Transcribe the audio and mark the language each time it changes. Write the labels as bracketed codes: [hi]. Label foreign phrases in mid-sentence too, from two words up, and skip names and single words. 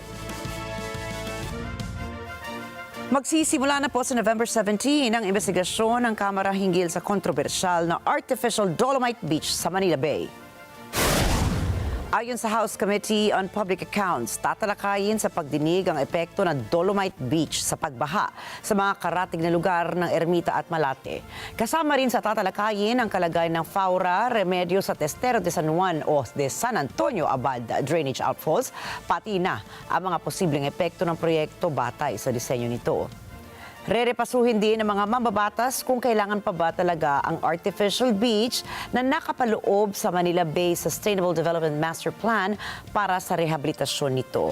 [tl] Magsisimula na po sa November 17 ang investigasyon ng Kamara hinggil sa kontrobersyal na artificial Dolomite Beach sa Manila Bay. Ayon sa House Committee on Public Accounts, tatalakayin sa pagdinig ang epekto ng Dolomite Beach sa pagbaha sa mga karatig na lugar ng Ermita at Malate. Kasama rin sa tatalakayin ang kalagayan ng fauna, remedyo sa Testero de San Juan o de San Antonio Abad [en] drainage outfalls, [tl] pati na ang mga posibleng epekto ng proyekto batay sa disenyo nito. Rerepasuhin din ng mga mambabatas kung kailangan pa ba talaga ang [en] artificial beach [tl] na nakapaloob sa Manila Bay Sustainable Development Master Plan para sa rehabilitasyon nito.